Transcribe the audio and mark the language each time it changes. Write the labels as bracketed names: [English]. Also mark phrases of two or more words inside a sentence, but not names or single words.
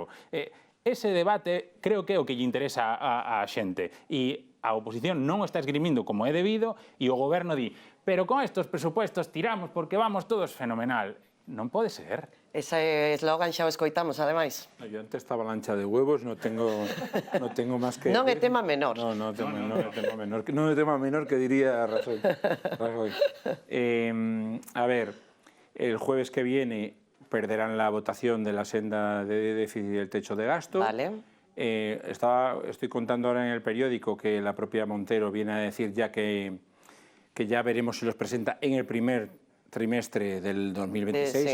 [Galician] Ese debate creo que é o que lle interesa á xente e a oposición non o está esgrimindo como é debido e o goberno di, [Spanish] pero con estos presupuestos tiramos porque vamos todos fenomenal. [Galician] Non pode ser. Ese eslogan xa o escoitamos, ademais. [Spanish] Yo ante esta avalancha de huevos no tengo más que... [Galician] Non é tema menor. No é tema menor. Non é tema menor que diría Rajoy. [Spanish] A ver, el jueves que viene perderán la votación de la senda de déficit y el techo de gasto. Vale. Estoy contando ahora en el periódico que la propia Montero viene a decir ya que ya veremos si los presenta en el primer trimestre del 2026,